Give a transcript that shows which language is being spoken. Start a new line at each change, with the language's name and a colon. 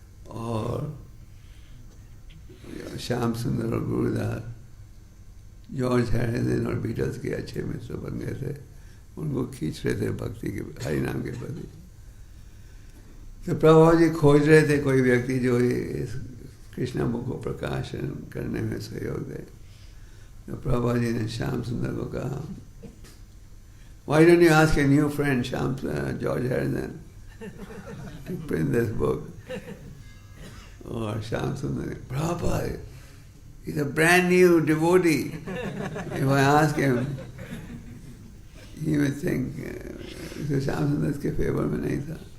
Hindi: और श्याम सुंदर और गुरुदास जॉर्ज हैरिसन और बीटल्स के अच्छे मित्र बन गए थे। उनको खींच रहे थे भक्ति के हरि नाम के प्रति। तो प्रभुपाद जी खोज रहे थे कोई व्यक्ति जो इस कृष्ण बुक को प्रकाशन करने में सहयोग दे। तो प्रभुपाद जी ने श्याम सुंदर को कहा,
English: Why don't you ask a new friend, George Harrison, to print this book?
Hindi: और श्याम सुंदर ने,
English: Prabhupada, he's a brand new devotee. If I ask him, he would think,
Hindi: तो श्याम सुंदर इसके फेवर में नहीं था।